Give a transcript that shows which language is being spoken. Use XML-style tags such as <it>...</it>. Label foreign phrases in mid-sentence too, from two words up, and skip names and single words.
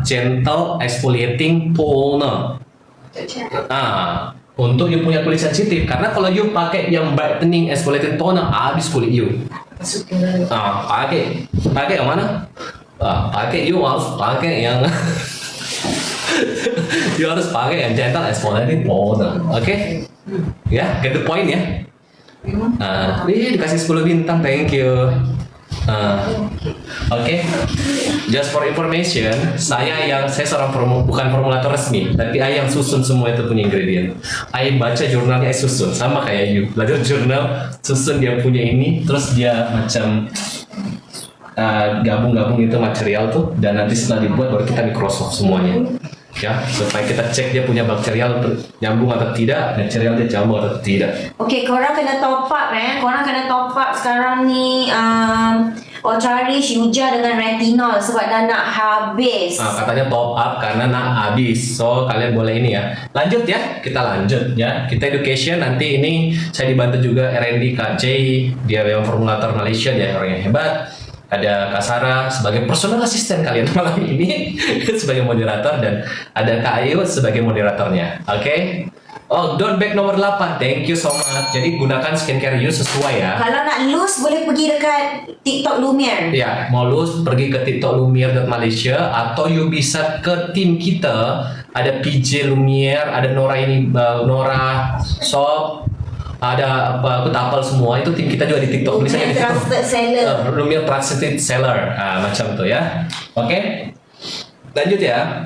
<en>Gentle exfoliating toner.</en> <id>Untuk you punya kulit sensitif, karena kalau you pakai yang</id> <en>brightening exfoliating toner</en> <id>habis kulit you. Pakai yang mana? Pakai you harus pakai yang you harus pakai yang</id> <en>gentle exfoliating toner.</en> <id>Oke? Ya,</id> <en>get the point</en> <id>ya. Dikasih 10 bintang,</id> <en>thank you.</en> <id>Oke.</id> <en>Just for information,</en> <id>saya seorang bukan formulator resmi, tapi saya yang susun semua itu punya ingredient. Saya baca jurnalnya, saya susun sama kayak you. Belajar jurnal, susun dia punya ini, terus dia macam gabung-gabung itu material tuh, dan nanti setelah dibuat baru kita Microsoft semuanya. Ya, supaya kita cek dia punya bakterial nyambung atau tidak, material dia nyambung atau tidak.</id> <ms>Okey, korang kena</ms> <en>top up</en> <ms>korang kena</ms> <en>top up</en> <ms>sekarang ni Ultralish Yuja dengan retinol sebab dah nak habis.</ms> <id>Katanya</id> <en>top up</en> <id>karena nak habis. So kalian boleh ini ya. Lanjut ya, kita lanjut ya. Kita education nanti ini saya dibantu juga R&D KJ, dia yang formulator Malaysia, dia orang yang hebat. Ada Kak Sarah sebagai</id> <en>personal assistant</en> <id>kalian malam ini sebagai moderator, dan ada Kak Ayu sebagai moderatornya. Oke?</id> <en>Don't back nomor 8. Thank you so much.</en> <id>Jadi gunakan skincare you sesuai ya.</id> <ms>Kalau nak loose boleh pergi dekat TikTok Lumiere.</ms> <id>Ya, mau loose pergi ke TikTok Lumiere.Malaysia, atau you bisa ke tim kita. Ada PJ Lumiere, ada Nora Shop, ada apa, aku tapal semua itu tim kita juga di TikTok. Lumiere Trusted Seller. Lumiere Trusted Seller. Macam tuh ya. Oke. Lanjut ya.</id>